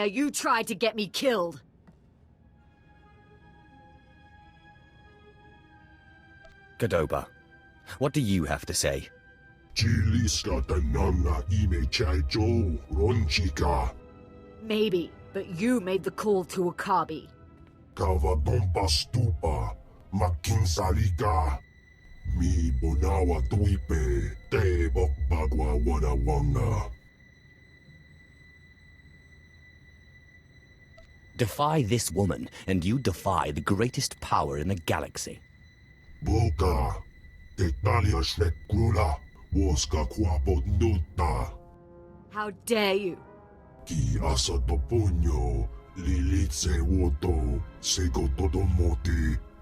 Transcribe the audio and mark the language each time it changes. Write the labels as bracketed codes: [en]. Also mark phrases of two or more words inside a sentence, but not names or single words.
[en] You tried to get me killed. Godoba, what do you have to say? Maybe, but you made the call to Ukabi. Mi bonawa tuipe te bok bagwa wada wanga. Defy this woman, and you defy the greatest power in the galaxy. Boka, Tectalia Shrekrula, Woska Quapo Nuta. How dare you? Ki asa toponyo, Lilitse Woto, Sego Todomoti.